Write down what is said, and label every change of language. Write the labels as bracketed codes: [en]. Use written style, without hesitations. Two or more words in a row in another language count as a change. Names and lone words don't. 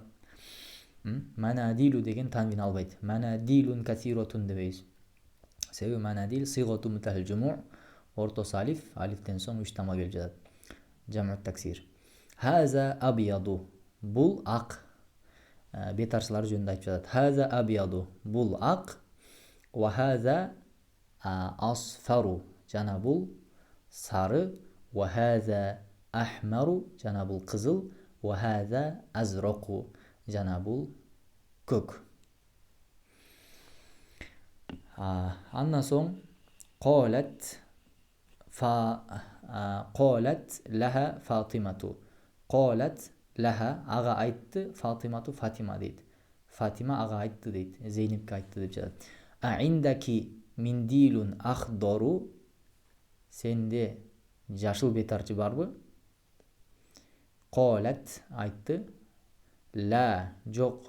[ky] Манадилу деген танвин албайт. [ar] مناديلٌ كثيرةٌ [ky] дебейбиз. Себеби манадил [ar] صيغة منتهى الجموع, [ky] ортосу алиф, алифтен соң 3 тама келип жатат. [ar] جمع تكسير. هذا أبيضُ. [ky] Бул ак. Бетарчылар жөнүндө айтып жатат. [ar] هذا أبيضُ. [ky] Бул ак. [ar] وهذا أصفرُ. [ky] Жана бул сары. [ar] وهذا أحمرُ. [ky] Жана бул кызыл. [ar] وهذا أزرقُ. [ky] Жана бул көк. Андан соң [ar] قالت لها فاطمةُ. قالت لها [ky] ага айтты, Фатимату Фатима дейт. Фатима ага айтты дейт. Зейнепке айтты деп жатат. [ar] عندكِ منديلٌ أخضرُ. [ky] Сенде жашыл бетарчы барбы? Колат айтты. Ла жок.